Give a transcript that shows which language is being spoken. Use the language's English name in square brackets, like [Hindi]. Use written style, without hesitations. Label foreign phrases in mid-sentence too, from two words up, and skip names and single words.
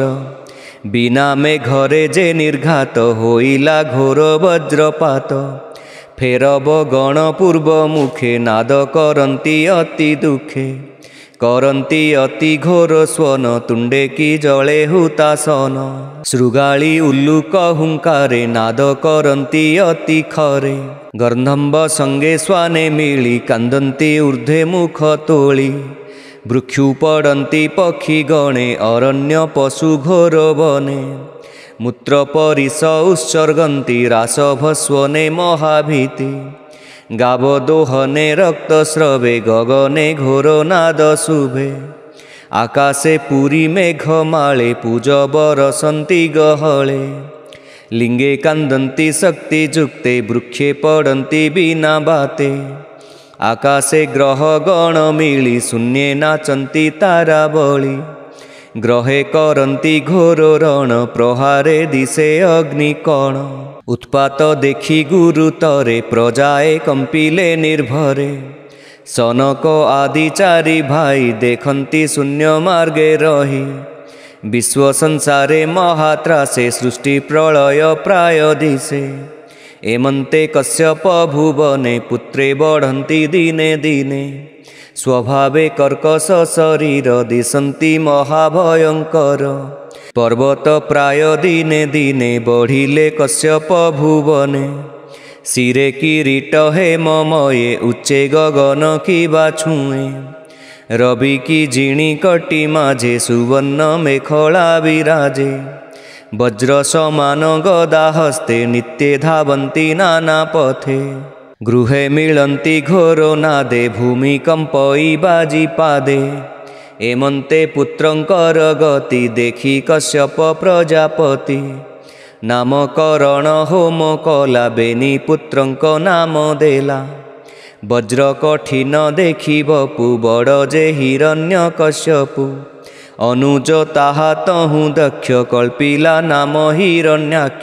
[Odia] ବିନା ମେଘରେ ଯେ ନିର୍ଘାତ ହୋଇଲା ଘୋର ବଜ୍ରପାତ। ଫେରବ ଗଣ ପୂର୍ବ ମୁଖେ ନାଦ କରନ୍ତି ଅତି ଦୁଖେ। କରନ୍ତି ଅତି ଘୋର ସ୍ୱନ ତୁଣ୍ଡେ କି ଜଳେ ହୁତାଶନ। ଶୃଗାଳୀ ଉଲୂକ ହୁଙ୍କାରେ ନାଦ କରନ୍ତି ଅତି ଖରେ। ଗର୍ଦ୍ଦଭ ସଙ୍ଗେ ଶ୍ୱାନେ ମିଳି କାନ୍ଦନ୍ତି ଊର୍ଦ୍ଧ୍ୱେ ମୁଖ ତୋଳି। ବୃକ୍ଷୁ ପଡ଼ନ୍ତି ପକ୍ଷୀ ଗଣେ ଅରଣ୍ୟ ପଶୁ ଘୋର ବନେ। ମୂତ୍ର ପରିସ ଉତ୍ସର୍ଗନ୍ତି ରାସଭସ୍ୱନେ ମହାଭୀତି। ଗାବଦୋହନେ ରକ୍ତ ସ୍ରବେ ଗଗନେ ଘୋର ନାଦ ଶୁଭେ। ଆକାଶେ ପୁରି ମେଘମାଳେ ପୂଜ ବରଷନ୍ତି ଗହଳେ। ଲିଙ୍ଗେ କାନ୍ଦନ୍ତି ଶକ୍ତି ଯୁକ୍ତେ ବୃକ୍ଷେ ପଡ଼ନ୍ତି ବିନା ବାତେ। ଆକାଶେ ଗ୍ରହ ଗଣ ମିଳି ଶୂନ୍ୟେ ନାଚନ୍ତି ତାରାବଳୀ। ଗ୍ରହେ କରନ୍ତି ଘୋର ରଣ ପ୍ରହାରେ ଦିଶେ ଅଗ୍ନିକଣ। ଉତ୍ପାତ ଦେଖି ଗୁରୁତରେ ପ୍ରଜାଏ କମ୍ପିଲେ ନିର୍ଭରେ। ସନକ ଆଦି ଚାରି ଭାଇ ଦେଖନ୍ତି ଶୂନ୍ୟ ମାର୍ଗେ ରହି। ବିଶ୍ୱ ସଂସାରେ ମହାତ୍ରାସେ ସୃଷ୍ଟି ପ୍ରଳୟ ପ୍ରାୟ ଦିଶେ। ଏମନ୍ତେ କଶ୍ୟପ ଭୁବନେ ପୁତ୍ରେ ବଢ଼ନ୍ତି ଦିନେ ଦିନେ। ସ୍ୱଭାବେ କର୍କଶ ଶରୀର ଦିଶନ୍ତି ମହାଭୟଙ୍କର। ପର୍ବତ ପ୍ରାୟ ଦିନେ ଦିନେ ବଢ଼ିଲେ କଶ୍ୟପ ଭୁବନେ। ଶିରେ କିରୀଟ ହେମମୟେ ଉଚ୍ଚେ ଗଗନ କିବା ଛୁଏ। ରବି କି ଜିଣି କଟି ମାଝେ ସୁବର୍ଣ୍ଣ ମେଖଳା ବିରାଜେ। ବଜ୍ର ସମାନ ଗଦା ହସ୍ତେ ନିତ୍ୟେ ଧାବନ୍ତି ନାନା ପଥେ। ଗୃହେ ମିଳନ୍ତି ଘୋର ନାଦେ ଭୂମିକମ୍ପଇ ବାଜି ପାଦେ। ଏମନ୍ତେ ପୁତ୍ରଙ୍କର ଗତି ଦେଖି କଶ୍ୟପ ପ୍ରଜାପତି। ନାମକରଣ ହୋମ କଲା ବେନି ପୁତ୍ରଙ୍କ ନାମ ଦେଲା। ବଜ୍ର କଠିନ ଦେଖି ବପୁ ବଡ଼ ଯେ ହିରଣ୍ୟ କଶିପୁ। ଅନୁଜ ତାହା ତହୁଁ ଦକ୍ଷ କଳ୍ପିଲା ନାମ ହିରଣ୍ୟାକ୍ଷ।